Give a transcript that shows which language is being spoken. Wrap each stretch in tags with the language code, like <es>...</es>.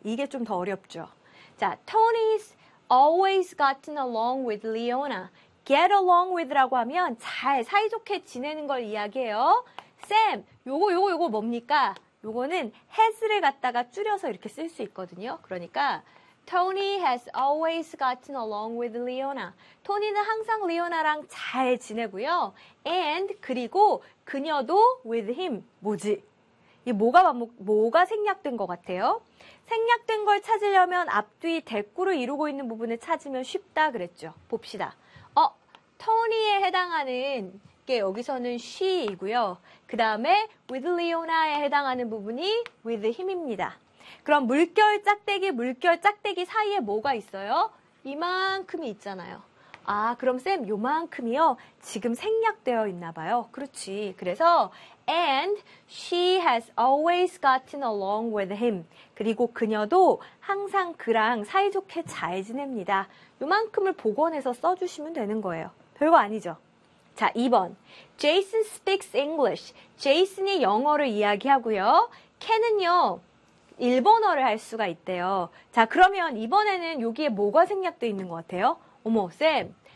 <ko>이게 좀 더 어렵죠.</ko> <en>자, Tony's always gotten along with Leona.</en> <ko>Get along with라고 하면 잘 사이좋게 지내는 걸 이야기해요. Sam, 요거 뭡니까? 요거는 has를 갖다가 줄여서 이렇게 쓸 수 있거든요.</ko> <en>그러니까 Tony has always gotten along with Leona.</en> <ko>토니는 항상 리오나랑 잘 지내고요. And 그리고 그녀도 with him. 뭐지? 이게 뭐가 생략된 것 같아요? 생략된 걸 찾으려면 앞뒤 대꾸를 이루고 있는 부분을 찾으면 쉽다 그랬죠. 봅시다. 어, 토니에 해당하는 게 여기서는 she이고요. 그 다음에 with Leona에 해당하는 부분이 with him입니다. 그럼 물결 짝대기, 물결 짝대기 사이에 뭐가 있어요? 이만큼이 있잖아요. 아, 그럼 쌤, 요만큼이요? 지금 생략되어 있나 봐요. 그렇지.</ko> <en>그래서 And she has always gotten along with him.</en> <ko>그리고 그녀도 항상 그랑 사이좋게 잘 지냅니다. 요만큼을 복원해서 써주시면 되는 거예요. 별거 아니죠? 자, 2번.</ko> <en>Jason speaks English.</en> <ko>Jason이 영어를 이야기하고요. Ken은요. 일본어를 할 수가 있대요. 자, 그러면 이번에는 여기에 뭐가 생략되어 있는 것 같아요? 어머, 쌤.</ko>